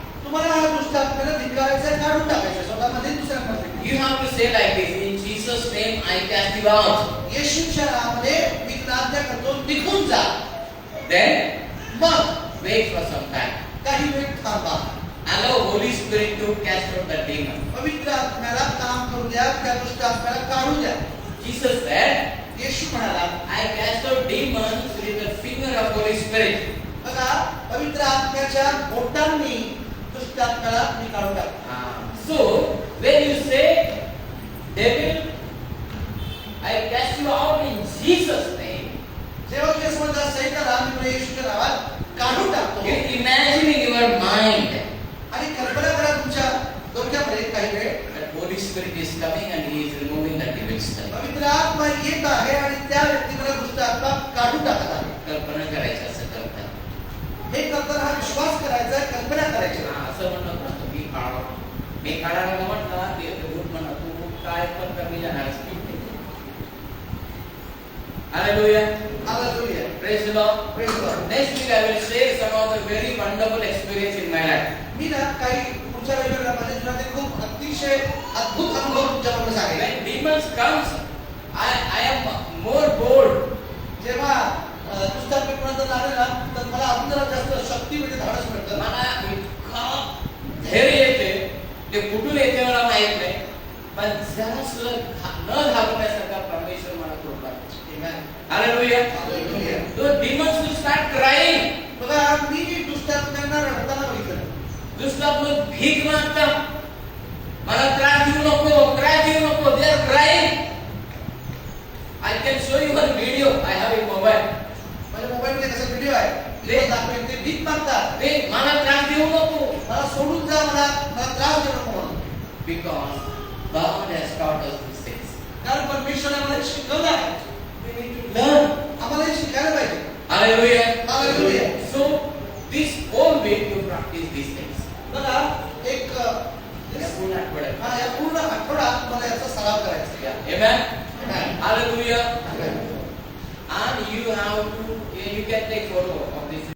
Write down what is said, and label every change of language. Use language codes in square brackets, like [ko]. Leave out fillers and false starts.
[mr] तुम्हाला हा दुष्ट आत्म्याला धिक्कारायचं आहे, काढून टाकायचं स्वतःमध्ये दुसऱ्यांमध्ये. [en] You have to say like this, in Jesus' name I cast you out. [mr] येशूच्या नावामध्ये मी तुला आज्ञा करतो, निघून जा. [en] Then [mr] मग [en] wait for some time. [mr] काही वेळ थांबा. [en] Allow Holy Spirit to cast out the demon. [mr] पवित्र आत्म्याला काम करू द्या, त्या दुष्ट आत्म्याला काढू द्या. [en] Jesus said, [mr] येशू म्हणाला, [en] I cast out demons with the finger of Holy Spirit. [mr] बघा पवित्र आत्म्याच्या बोटांनी दुष्ट आत्म्याला मी काढून टाकतो. [en] So when you say, devil, I cast you out in Jesus' name, [mr] जेव्हा तुम्ही असं म्हणता सैताना मी तुला येशूच्या नावात काढून टाकतो, [en] you imagine in your mind [mr] आणि कल्पना करा तुमच्या डोक्यामध्ये काही वेळ [en] that Holy Spirit is coming and He is removing that evil spirit. [mr] पवित्र आत्मा येत आहे आणि त्या व्यक्तीला दुष्ट आत्मा काढून टाकत आहे. कल्पना करायची असं करतात. हे करताना हा विश्वास करायचा, कल्पना करायची. असं म्हणत ना तुम्ही काढा, मी काढायला म्हटलं ते भूत म्हणा तू काय पण कमी जाणार. [en] Hallelujah. [mr] Hallelujah. [en] Praise the Lord. Praise the Lord. Next week I will share some of the very wonderful experience in my life. [mr] मी ना काही पुढच्या वेळेला माझ्या जीवनात खूप अतिशय अद्भुत अनुभव तुमच्याबरोबर सांगेन. [en] When demons comes, I am more bold. [mr] जेव्हा दुष्ट आत्म्यापर्यंत आले ना तर मला अजून जरा जास्त शक्ती म्हणजे धाडस मिळतं. मला इतकं धैर्य येते, ते कुठून येते मला माहित नाही, पण जरा सुद्धा न घाबरण्यासारखा परमेश्वर मला कृपा करतो. [en] Hallelujah. [mr] Hallelujah. [en] Those demons will start crying. [mr] बघा मी दुष्ट आत्म्यांना रडताना बघितलं. दुष्टात्मा भीक मागतात, मला त्रास देऊ नको, त्रास देऊ नको. [en] They are crying. I can show you one video. I have a mobile. [mr] माझ्या मोबाईलमध्ये कसा व्हिडिओ आहे ते दाखवेन. ते भीक मागतात, ते मला त्रास देऊ नको. मला सोडून जा, मला त्रास देऊ नको म्हणून. [en] Because God has taught us these things. [mr] कारण परमेश्वराने मला शिकवलं आहे. [en] We need to learn. [mr] आम्हाला हे शिकायला पाहिजे. [en] Hallelujah. Hallelujah. So this whole week you practice these things. [mr] बघा एक या पूर्ण आठवड्यात. हा या पूर्ण आठवडा मला याचा सराव करायचा आहे. [en] Amen. Amen. Hallelujah. Amen. And you have to, you can take photo of this